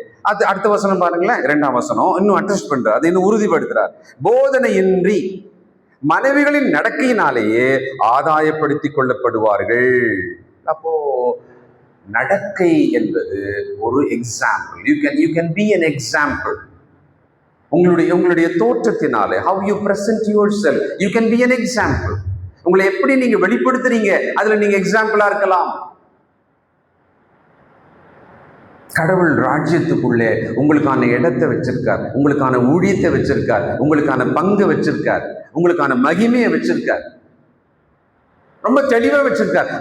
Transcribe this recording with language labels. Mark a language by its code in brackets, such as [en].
[ta] அது அடுத்த வசனம் பாருங்களேன், 2ஆம் வசனம் இன்னும் அட்ஜஸ்ட் பண்றார், அதை இன்னும் உறுதிப்படுத்துறார். போதனையின்றி மனைவிகளின் நடக்கையினாலேயே ஆதாயப்படுத்திக் கொள்ளப்படுவார்கள். அப்போ நடக்கை என்பது ஒரு example. [en] You can be an example. [ta] உங்களுடைய தோற்றத்தினாலே, [en] how you present yourself, you can be an example. [ta] உங்களை எப்படி நீங்க வெளிப்படுத்துறீங்க, அதுல நீங்க எக்ஸாம்பிளா இருக்கலாம். கடவுள் ராஜ்யத்துக்குள்ளே உங்களுக்கான இடத்தை வச்சிருக்கார், உங்களுக்கான ஊழியத்தை வச்சிருக்கார், உங்களுக்கான பங்கு வச்சிருக்கார், உங்களுக்கான மகிமையை வச்சிருக்கார், ரொம்ப தெளிவா வச்சிருக்கார்.